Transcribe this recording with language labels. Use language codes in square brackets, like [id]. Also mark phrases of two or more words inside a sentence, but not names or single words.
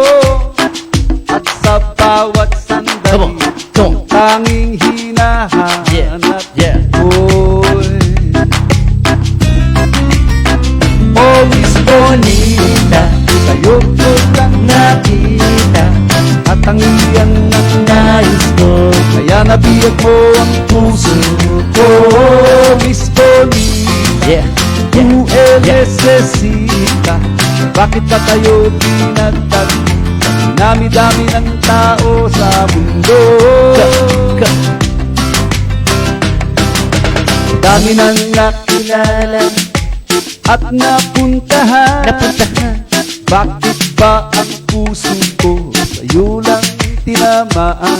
[tl] At sa bawat sandali, tanging hinahanap ko'y oh, Miss Bonita, sa'yo ko lang nakita at ang iyan ng nais ko, kaya nabiyag mo ang puso ko. [es] Miss Bonita, tu necesita, [tl] bakit ba tayo pinagtag? Dinami-dami ng tao sa mundo, dami nang nakilala at napuntahan. Bakit ba ang puso ko sa'yo lang tinamaan?